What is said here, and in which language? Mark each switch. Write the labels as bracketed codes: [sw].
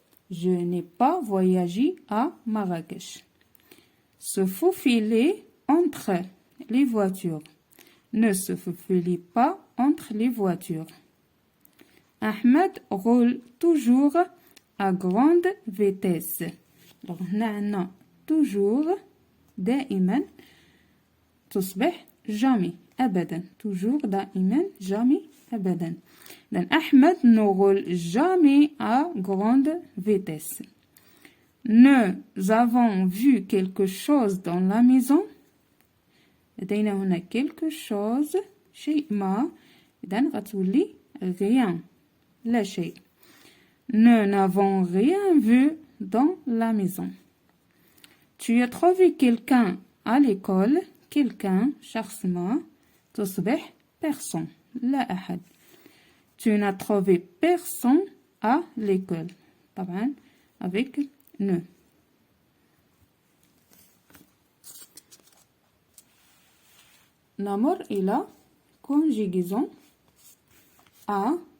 [fr] Je n'ai pas voyagé à Marrakech. Se faufiler entre les voitures. Ne se faufilez pas entre les voitures. Ahmed roule toujours à grande vitesse. [ar] Donc, هنا toujours دائما تصبح jamais أبدا. [fr] toujours دائما jamais أبدا. Donc, Ahmed ne roule jamais à grande vitesse. Nous avons vu quelque chose dans la maison. [ar] لدينا هنا [fr] quelque chose [ar] شيء ما. إذن غتولي rien. لا شيء. [fr] Nous n'avons rien vu dans la maison. Tu as trouvé quelqu'un à l'école. [ar] quelqu'un شخص ما تصبح personne. لا أحد. [fr] Tu n'as trouvé personne à l'école. طبعا avec ne. [ar] نمر إلى conjugaison à.